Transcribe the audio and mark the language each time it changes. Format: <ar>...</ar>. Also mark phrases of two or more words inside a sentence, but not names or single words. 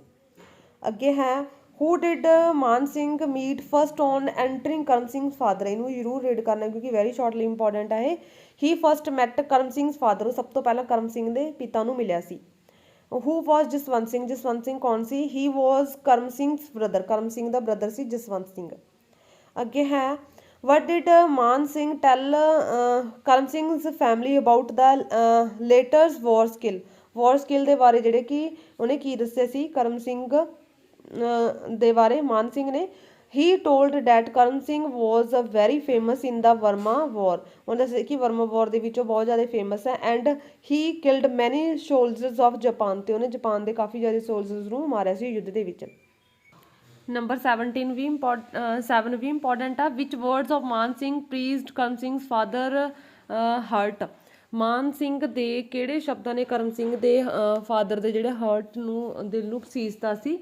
<pa>ਅੱਗੇ ਹੈ</pa> <en>who did Man Singh meet first on entering Karam Singh father,</en> <pa>ਇਹਨੂੰ ਜ਼ਰੂਰ ਰੀਡ ਕਰਨਾ ਕਿਉਂਕਿ</pa> <en>very shortly</en> <pa>ਇੰਪੋਰਟੈਂਟ ਹੈ ਇਹ।</pa> <en>he first met Karam Singh father,</en> <pa>ਉਹ ਸਭ ਤੋਂ ਪਹਿਲਾਂ ਕਰਮ ਸਿੰਘ ਦੇ ਪਿਤਾ ਨੂੰ ਮਿਲਿਆ ਸੀ।</pa> <en>who was Jaswant Singh,</en> <pa>ਜਸਵੰਤ ਸਿੰਘ ਕੌਣ ਸੀ?</pa> <en>he was Karam Singh's brother,</en> <pa>ਕਰਮ ਸਿੰਘ ਦਾ ਬ੍ਰਦਰ ਸੀ ਜਸਵੰਤ ਸਿੰਘ। ਅੱਗੇ ਹੈ</pa> <en>what did ਮਾਨ ਸਿੰਘ tell ਕਰਮ ਸਿੰਘ's family about the latest war skill, war skill</en> <pa>ਦੇ ਬਾਰੇ ਜਿਹੜੇ ਕਿ ਉਹਨੇ ਕੀ ਦੱਸਿਆ ਸੀ ਕਰਮ ਸਿੰਘ ਦੇ ਬਾਰੇ ਮਾਨ ਸਿੰਘ ਨੇ?</pa> <en>he told that ਕਰਮ ਸਿੰਘ was very famous in the Burma war,</en> <pa>ਉਹਨੇ ਦੱਸਿਆ ਕਿ ਵਰਮਾ ਵਾਰ ਦੇ ਵਿੱਚ ਉਹ ਬਹੁਤ ਜ਼ਿਆਦਾ ਫੇਮਸ ਹੈ।</pa> <en>and he killed many soldiers of Japan,</en> <pa>ਤੇ ਉਹਨੇ ਜਾਪਾਨ ਦੇ ਕਾਫੀ ਜ਼ਿਆਦਾ ਸੋਲਜਰਸ ਨੂੰ ਮਾਰਿਆ ਸੀ ਯੁੱਧ ਦੇ ਵਿੱਚ। ਨੰਬਰ 17 ਵੀ ਇੰਪੋਰਟੈਂਟ ਆ।</pa> <en>which words of Man Singh pierced Karam Singh's father heart,</en> <pa>ਮਾਨ ਸਿੰਘ ਦੇ ਕਿਹੜੇ ਸ਼ਬਦਾਂ ਨੇ ਕਰਮ ਸਿੰਘ ਦੇ ਫਾਦਰ ਦੇ ਜਿਹੜੇ ਹਰਟ ਨੂੰ, ਦਿਲ ਨੂੰ ਪਸੀਜਤਾ ਸੀ?</pa>